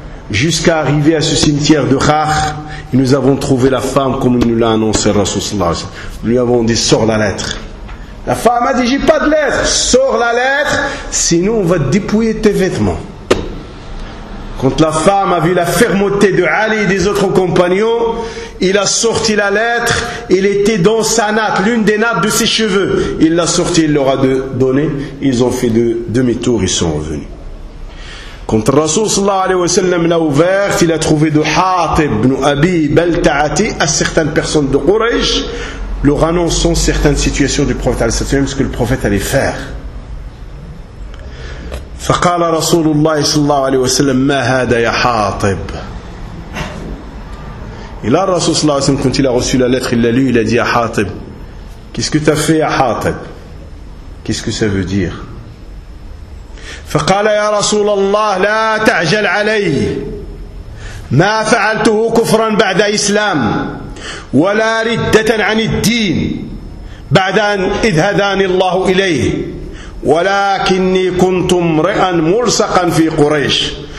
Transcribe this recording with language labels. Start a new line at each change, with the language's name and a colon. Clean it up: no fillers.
French: jusqu'à arriver à ce cimetière de Khar et nous avons trouvé la femme comme nous l'a annoncé Rasoul
Arabic: صلى الله عليه وسلم
French: nous lui avons dit sors la lettre. La femme a dit, j'ai pas de lettre, sors la lettre, sinon on va te dépouiller tes vêtements. Quand la femme a vu la fermeté de Ali et des autres compagnons, il a sorti la lettre, il était dans sa nappe, l'une des nappes de ses cheveux. Il l'a sorti, il leur a donné, ils ont fait demi-tour, ils sont revenus. Quand le Rasoul sallallahu alayhi wa sallam l'a ouverte, il a trouvé de Hatib ibn Abi Balta'ati à certaines personnes de Quraysh, leur annonçant certaines situations du prophète alayhi salam, ce que le prophète allait faire.
Arabic: فقال رسول الله صلى الله عليه وسلم ما هذا يا حاطب.
French: Et là, le Rasoul
Arabic: صلى الله عليه وسلم,
French: quand il a reçu la lettre, il l'a lu, il a dit à Hatib, qu'est-ce que tu as fait à Hatib? Qu'est-ce que ça veut dire?
Arabic: فقال يا رسول الله لا تعجل علي ما فعلته كفرا بعد اسلام ولا ردة عن الدين بعد أن إذ هداني الله إليه ولكني كنت امرئا ملصقا في قريش